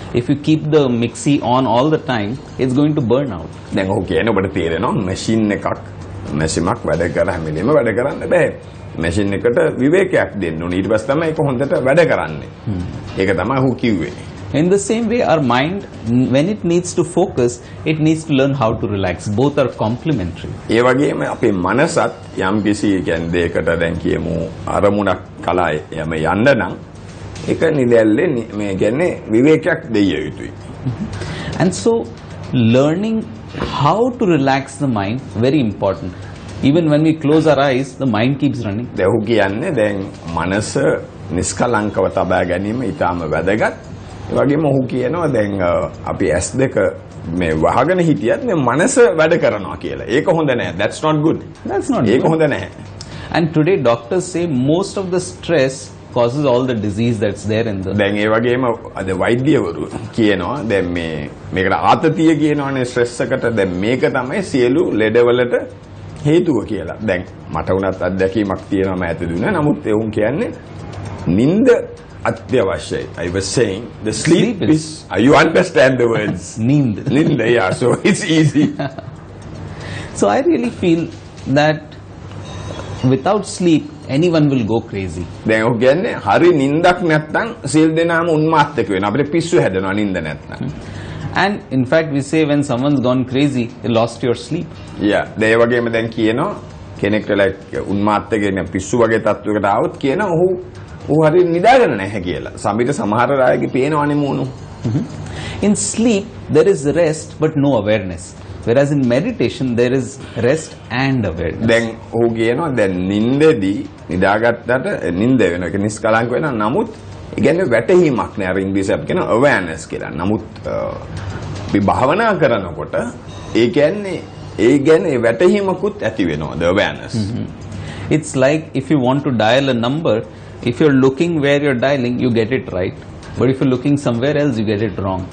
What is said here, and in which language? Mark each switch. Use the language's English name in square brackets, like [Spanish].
[English] If you keep the mixie on all the time, it's going to burn out. [Sinhala] දැන් ඔහු කියන්නේ ඔබට තේරෙනවා මැෂින් එකක් වැඩ කර හැමදේම වැඩ කරන්න බෑ. මැෂින් එකට විවේකයක් දෙන්න ඕනේ. ඊට පස්සේ තමයි ඒක හොඳට වැඩ කරන්නේ. ඒක තමයි ඔහු කිව්වේ. [English] In the same way, our mind, when it needs to focus, it needs to learn how to relax. Both are complementary. [Sinhala] ඒ වගේම අපේ මනසත් යම් කිසි කියන්නේ දෙයකට දැන් කියමු අරමුණක් කලා යම යන්න නම් ඒක නිදැල්ලේ මේ කියන්නේ විවේකයක් දෙය යුතුයි. [English] And so learning how to relax the mind, very important. Even when we close our eyes, the mind keeps running. [Sinhala] දැන් ඔහු කියන්නේ දැන් මනස නිස්කලංකව තබා ගැනීම ඉතාම වැදගත්. ඒ වගේම ඔහු කියනවා දැන් අපි S2 මේ වහගෙන හිටියත් මේ මනස වැඩ කරනවා කියලා. ඒක හොඳ නැහැ. [English] That's not good. That's not [Sinhala] ඒක [English] good. [Sinhala] හොඳ නැහැ. [English] And today doctors say most of the stress causes all the disease that's there in the... [Sinhala] දැන් ඒ වගේම අද වෛද්‍යවරු කියනවා දැන් මේකට ආතතිය කියනවනේ ස්ට්‍රෙස් එකට. දැන් මේක තමයි සියලු ලෙඩවලට හේතුව කියලා. දැන් මට උනත් අත්දැකීමක් තියෙනවා මම ඇතුළුනේ. නමුත් ඒ උන් කියන්නේ නිින්ද අත්‍යවශ්‍යයි. [English] I was saying the sleep is you understand the words. [Hindi] Nind. [English] Nind, yeah, so it's easy. So I really feel that without sleep anyone will go crazy. [Sinhala] දැන් ඔහු කියන්නේ හරි නිින්දක් නැත්නම් සියලු දෙනාම උන්මාත්තක වෙනවා. අපිට පිස්සු හැදෙනවා නිින්ද නැත්නම්. [English] And in fact we say when someone's gone crazy, you lost your sleep. [Sinhala] Yeah, ඒ වගේම දැන් කියනවා කෙනෙක්ට like උන්මාත්තක වෙන පිස්සු වගේ තත්වයකට ආවොත් කියනවා ඔහු හරි නිදාගෙන නැහැ කියලා. සමිත සමහර අයගේ පේනවනේ මූණු. [English] In sleep there is rest but no awareness. Whereas in meditation there is rest and awareness. [Sinhala] දැන් ඔහු කියනවා දැන් නිින්දෙදී නිදාගත්තට නිින්ද වෙනවා. ඒක නිස්කලංක වෙනවා. නමුත් ඒ කියන්නේ වැටහීමක් නෑ. අර ඉංග්‍රීසි අපි කියන awareness කියලා. නමුත් අපි භාවනා කරනකොට ඒ කියන්නේ වැටහීමකුත් ඇති වෙනවා. [English] The awareness. It's like if you want to dial a number, if you're looking where you're dialing, you get it right. But if you're looking somewhere else, you get it wrong.